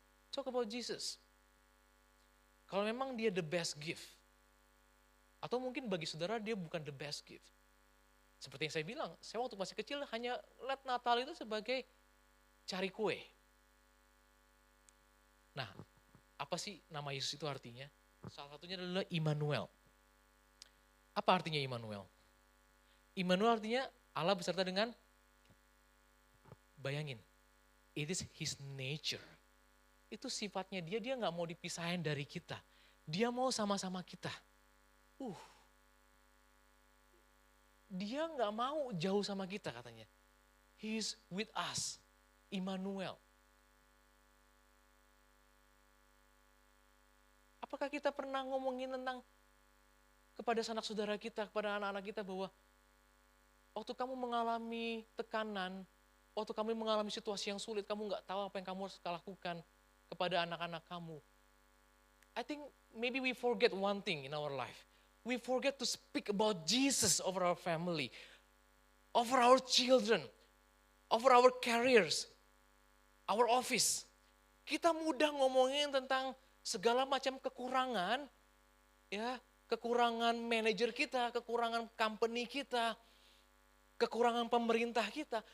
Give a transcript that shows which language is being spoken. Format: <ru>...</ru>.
<en>Talk about Jesus.</en> <id>Kalau memang dia</id> <en>the best gift,</en> <id>atau mungkin bagi saudara dia bukan the best gift. Seperti yang saya bilang, saya waktu masih kecil hanya lihat Natal itu sebagai cari kue. Nah, apa sih nama Yesus itu artinya? Salah satunya adalah Immanuel. Apa artinya Immanuel? Immanuel artinya Allah beserta dengan, bayangin,</id> <en>it is his nature.</en> <id>Itu sifatnya dia gak mau dipisahin dari kita. Dia mau sama-sama kita. Dia gak mau jauh sama kita katanya.</id> <en>He is with us, Immanuel.</en> <id>Apakah kita pernah ngomongin tentang kepada sanak saudara kita, kepada anak-anak kita bahwa waktu kamu mengalami tekanan, waktu kamu mengalami situasi yang sulit, kamu gak tahu apa yang kamu harus lakukan kepada anak-anak kamu.</id> <en>I think maybe we forget one thing in our life. We forget to speak about Jesus over our family, over our children, over our careers, our office.</en> <id>Kita mudah ngomongin tentang segala macam kekurangan, ya, kekurangan manajer kita, kekurangan company kita, kekurangan pemerintah kita.</id>